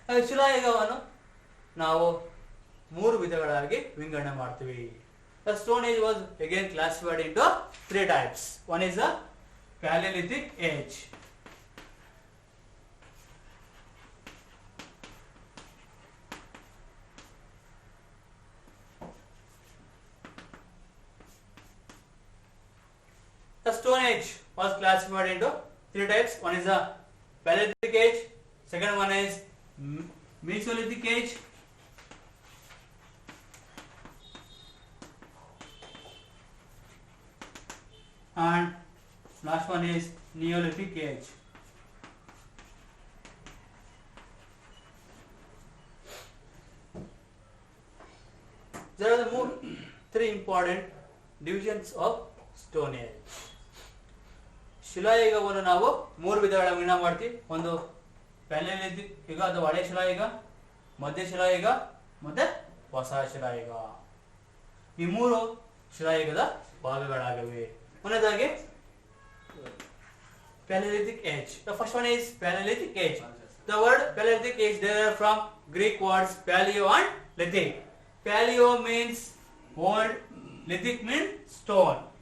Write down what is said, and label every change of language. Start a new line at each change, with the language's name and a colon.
Kannada: ಶಿಲಾಯುಗವನ್ನು ನಾವು 3 ವಿಧಗಳಾಗಿ ವಿಂಗಡಣೆ ಮಾಡ್ತೀವಿ.
English: The Stone age was again classified into 3 types. One is the Paleolithic age. The Stone age was classified into 3 types. One is the Paleolithic age. Second one is Mesolithic age. And last one is Neolithic age. There are the 3 important divisions of Stone age.
Kannada: ಶಿಲಾಯುಗವನ್ನು ನಾವು 3 ವಿಧಗಳ ವಿಂಗಡಣೆ ಮಾಡ್ತೀವಿ. ಒಂದು Palaeolithic ಯುಗ ಅಥವಾ ಹಳೆ ಶಿಲಾಯುಗ, ಮಧ್ಯ ಶಿಲಾಯುಗ ಮತ್ತೆ ಹೊಸ ಶಿಲಾಯುಗ. ಈ 3 ಶಿಲಾಯುಗದ ಭಾಗಗಳಾಗಿವೆ. ಮೊದಲನೇದಾಗಿ Paleolithic age.
English: The first one is Paleolithic age. The word Paleolithic age derived from Greek words paleo and lithic. Paleo means old, lithic means stone.